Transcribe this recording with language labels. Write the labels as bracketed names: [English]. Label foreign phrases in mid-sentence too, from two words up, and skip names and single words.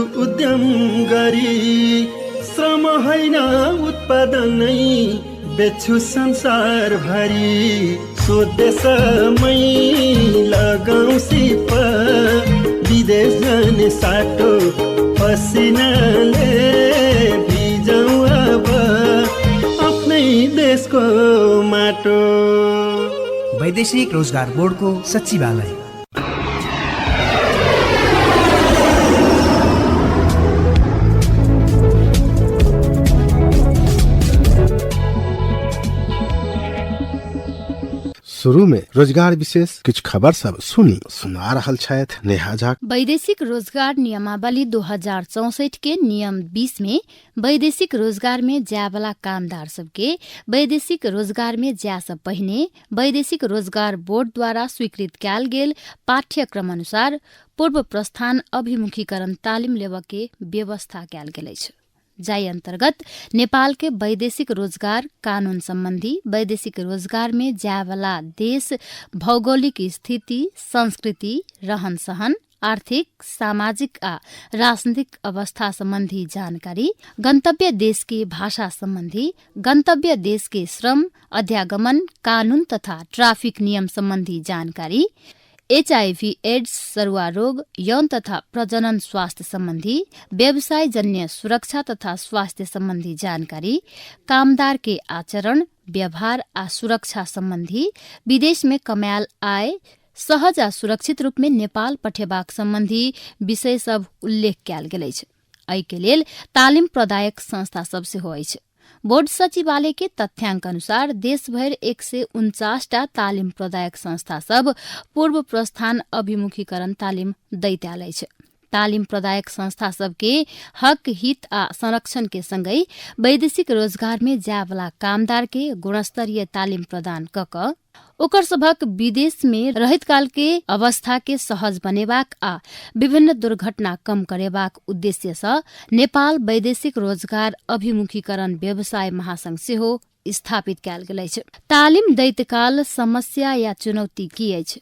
[Nepali] उद्यम गरी श्रम होइन उत्पादनै बेच्छु संसारभरि स्वदेशमै लगाउँ सिप विदेश जाने साटो पसिनाले भिजाउँ अब आफ्नै देशको माटो। वैदेशिक रोजगार बोर्डको सचिवालय। [Maithili] शुरू में रोजगार विशेष कुछ खबर सब सुना रहल छथि नेहा झा। वैदेशिक रोजगार नियमावली 2064 के नियम 20 में वैदेशिक रोजगार में जाय वाला कामदार सबके वैदेशिक रोजगार में जाय से पहिने वैदेशिक रोजगार बोर्ड द्वारा स्वीकृत कयल गेल पाठ्यक्रम अनुसार पूर्व प्रस्थान अभिमुखीकरण तालिम लेवा के व्यवस्था कयल गेल अछि। जाय अंतर्गत नेपाल के वैदेशिक रोजगार कानून संबंधी वैदेशिक रोजगार में जाय वाला देश भौगोलिक स्थिति, संस्कृति, रहन सहन, आर्थिक, सामाजिक आ राजनीतिक अवस्था संबंधी जानकारी, गंतव्य देश की भाषा संबंधी, गंतव्य देश के श्रम, अध्यागमन, कानून तथा ट्राफिक नियम संबंधी जानकारी, HIV एड्स, सरुवा रोग, यौन तथा प्रजनन स्वास्थ्य संबंधी, व्यवसाय जन्य सुरक्षा तथा स्वास्थ्य संबंधी जानकारी, कामदार के आचरण, व्यवहार आ सुरक्षा संबंधी, विदेश में कमायल आय सहज आ सुरक्षित रूप में नेपाल पठेबाक संबंधी विषय सब उल्लेख कयल गेल अछि। एहि के लेल तालिम प्रदायक संस्था सब सेहो अछि। बोर्ड सचिवालय के तथ्यांक अनुसार देश भर 149टा तालिम प्रदायक संस्था सब पूर्व प्रस्थान अभिमुखीकरण तालिम दैत आयल अछि। तालिम प्रदायक संस्था सबके हक, हित आ संरक्षण के संगै वैदेशिक रोजगार में जाय वाला कामदार के गुणस्तरीय तालिम प्रदान क ओकर सभक विदेश में रहैत काल के अवस्था के सहज बनेबाक आ विभिन्न दुर्घटना कम करेबाक उद्देश्य सँ नेपाल वैदेशिक रोजगार अभिमुखीकरण व्यवसाय महासंघ सेहो स्थापित कयल गेल अछि। तालिम दैत काल समस्या या चुनौती की अछि?